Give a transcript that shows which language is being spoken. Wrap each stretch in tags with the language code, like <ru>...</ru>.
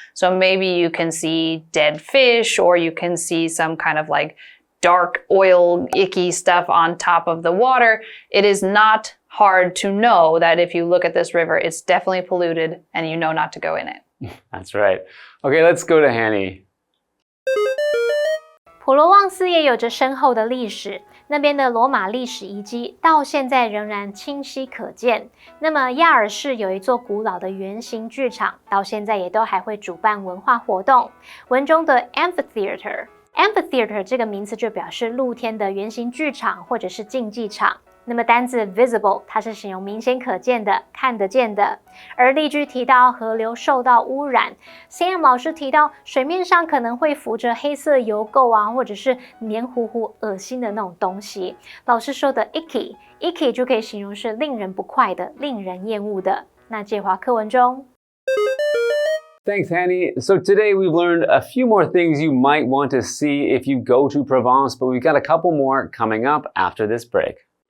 <en>So maybe you can see dead fish, or you can see some kind of like dark oil, icky stuff on top of the water. It is not hard to know that if you look at this river, it's definitely polluted and you know not to go in it. That's right. Okay, let's go to Hanny.</en> <zh>普罗旺斯也有着深厚的历史，那边的罗马历史遗迹到现在仍然清晰可见。那么亚尔市有一座古老的圆形剧场，到现在也都还会主办文化活动。文中的 amphitheater 这个名词就表示露天的圆形剧场或者是竞技场。那么单字 visible 它是形容明显可见的、看得见的。而例句提到河流受到污染 ，Sam 老师提到水面上可能会浮着黑色油垢啊，或者是黏糊糊、恶心的那种东西。老师说的 icky 就可以形容是令人不快的、令人厌恶的。那介华课文中。</zh> <en>Thanks, Hanny. So today we've learned a few more things you might want to see if you go to Provence, but we've got a couple more coming up after this break.</en>